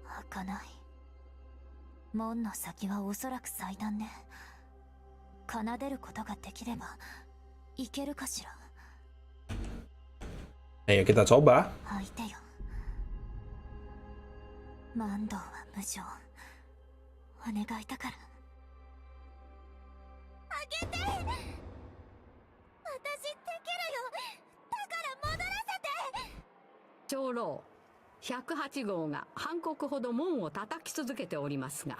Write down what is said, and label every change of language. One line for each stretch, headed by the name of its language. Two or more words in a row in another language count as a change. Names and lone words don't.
Japanese: かない。門の先はおそらく祭壇ね。奏でることができればいけるかしら。
Indonesian: Ayo kita coba.
Japanese: 相手よ。万道は無情。お願いだから。あげて。私できるよ。だから戻らせて。長老108号が半刻ほど門を叩き続けておりますが。